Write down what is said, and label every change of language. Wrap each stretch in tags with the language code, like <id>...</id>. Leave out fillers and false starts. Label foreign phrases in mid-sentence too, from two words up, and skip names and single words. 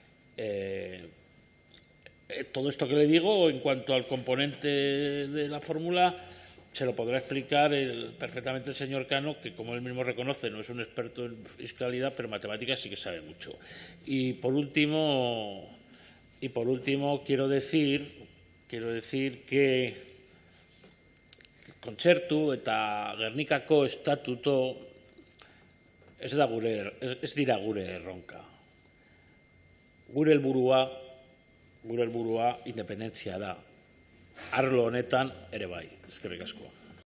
<es>Todo esto que le digo en cuanto al componente de la fórmula se lo podrá explicar perfectamente el señor Cano, que como él mismo reconoce no es un experto en fiscalidad, pero en matemáticas sí que sabe mucho. Y por último quiero decir que</es> <eu>kontzertu eta Gernikako estatuto ez dira gure erronka. Gure helburua independentzia da. Arlo honetan ere bai. Eskerrik asko.</eu>